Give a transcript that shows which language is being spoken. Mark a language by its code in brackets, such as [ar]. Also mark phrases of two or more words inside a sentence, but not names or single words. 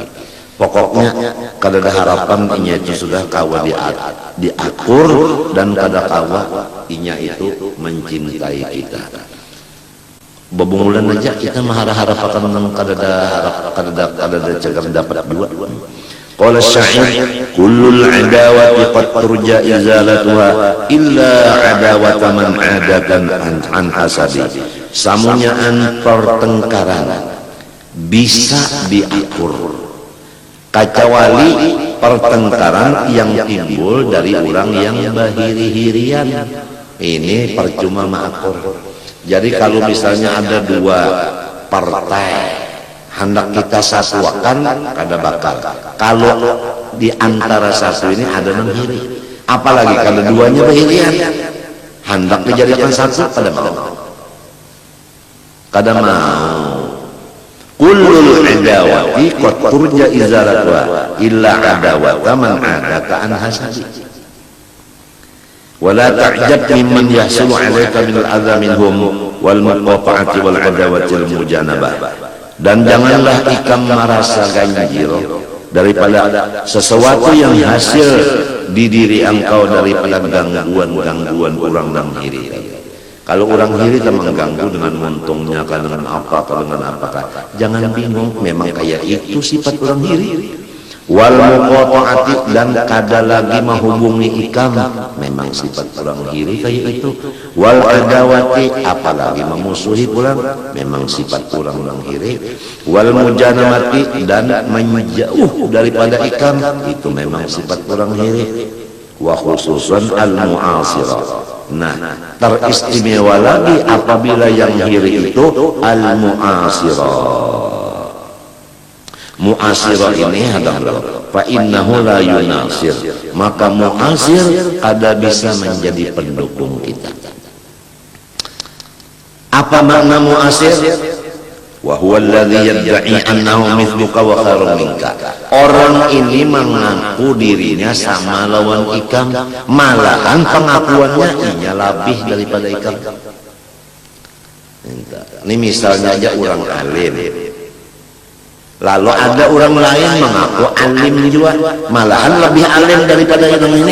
[bjn] Pokoknya kada ada harapan inya itu sudah kawa diakur dan kada kawa inya itu mencintai kita. Bebungulan aja kita mengharap-harapkan nang kada ada cegar dapat dua. [ar] قال شاعر كل العداوات قد ترجى إزالتها إلا عداوة من عاداك عن حسب. [bjn] Samunyaan pertengkaran bisa diakur kecuali pertengkaran yang timbul dari orang yang bahiri-hirian. Ini percuma mengakur. Jadi kalau misalnya ada dua partai hendak kita satuakan kada bakal. Kalau di antara satu ini ada menghiri. Apalagi kalau duanya berhirian, hendak dijadikan satu, pada mau. Kada mau. [ar] كل العداوات قد ترجى إزالتها إلا عداوة من عاداك عن حسد. ولا تعجب ممن يحصل عليك من الأذى منهم والمقاطعة والعداوة والمجانبة. [bjn] Dan janganlah ikam merasa ganjil daripada sesuatu yang hasil di diri engkau daripada gangguan-gangguan orang dan diri. Kalau orang hiri tak mengganggu dengan untungnya, dengan apa, dengan apakah, jangan bingung, memang kayak itu sifat orang hiri. Wal muqata'ati, dan kada lagi menghubungi ikam, memang sifat orang hiri kayak itu. Wal adawati, apalagi memusuhi pulang, memang sifat orang hiri. Wal mujanamati, dan menjauh daripada ikam, itu memang sifat orang hiri. [ar] وخصوصا المعاصرة. [bjn] Nah, teristimewa lagi apabila yang hiri itu al-mu'asirah. Mu'asirah ini adalah [ar] فإنه لا يناصر, [bjn] maka mu'asir kada bisa menjadi pendukung kita. Apa makna mu'asir? [ar] وهو الذي يدعي أنه مثلك وخير منك. [bjn] Orang ini mengaku dirinya sama lawan ikam, malahan pengakuannya inya lebih daripada ikam. Ini misalnya aja orang alim, lalu ada orang lain mengaku alim juga, malahan lebih alim daripada yang ini.